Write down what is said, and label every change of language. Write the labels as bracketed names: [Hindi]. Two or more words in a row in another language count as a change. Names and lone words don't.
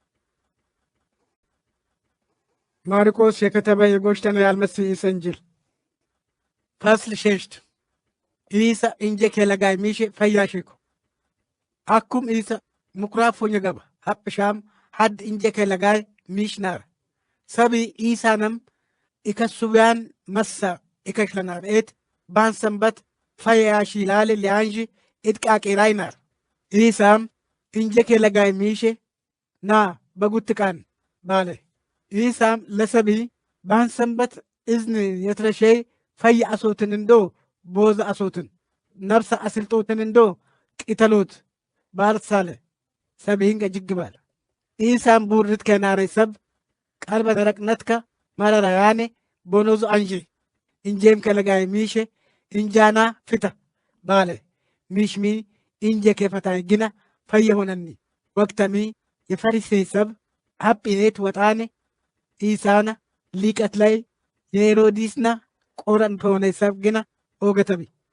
[Harari] ማርቆስ የከተበ የጎሽተነ ያልመስይ ይሰንጅል ፈስል ሸሽት ኢሳ እንጀ ከለጋይ ሚሽ ፈያሽኩ አኩም ኢሳ ሙክራፎኝ ገባ ሀብሻም ሀድ እንጀ ከለጋይ ሚሽናር ሰቢ ኢሳንም ኢከሱቢያን መሳ ኢከሽለናር ኤት ባንሰንበት ፈያሺ ላለ ሊያንጂ ኢጥቃቄራይናር ኢሳም እንጀ ከለጋይ ሚሽ ና በጉትቃን ባለ ኢሳም ለሰቢ ባንሰንበት እዝን የትረሸይ ፈይ አሶትን እንዶ ቦዛ አሶትን ነብሰ አስልጦትን እንዶ ቂተሎት ባርሳለ ሰብህን ገጅግባል ኢሳም ቡርት ከናሬ ሰብ ቀልበ ደረቅነትከ መረራያኔ ቦኖዙ አንጂ እንጄም ከለጋይ ሚሼ እንጃና ፍታ ባለ ሚሽሚ እንጄ ከፈታይ ግና ፈየሆነኒ ወቅተሚ የፈሪሴ ሰብ ሀጲኔት ወጣኔ ኢሳና ሊቀት ላይ የሄሮዲስና ቆረን ተሆነ ሰብ ግና ኦገተቢ